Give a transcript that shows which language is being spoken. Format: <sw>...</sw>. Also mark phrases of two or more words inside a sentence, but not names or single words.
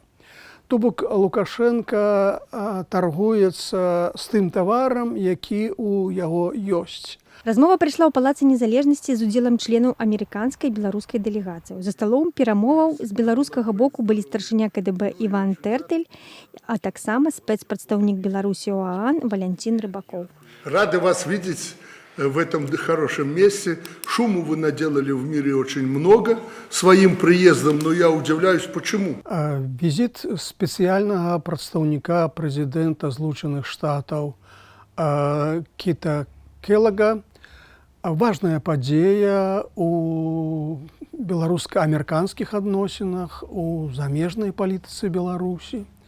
<be>То бок Лукашенко таргуецца з тым таварам, які ў яго ёсць. Размова прайшла ў Палацы Незалежнасці з удзелам членаў амерыканскай і беларускай дэлегацыяў. За сталом перамоваў з беларускага боку былі старшыня КДБ Іван Тэртэль, а таксама спецпрадстаўнік Беларусі ў ААН Валянцін Рыбакоў.</be> <ru>Рады вас видеть в этом хорошем месте. Шуму вы наделали в мире очень много своим приездом, но я удивляюсь, почему.</ru> <be>Візіт спецыяльнага прадстаўніка прэзідэнта Злучаных Штатаў Кіта Келлага важная падзея у беларуска-амерыканскіх адносінах, у замежнай палітыцы Беларусі.</be>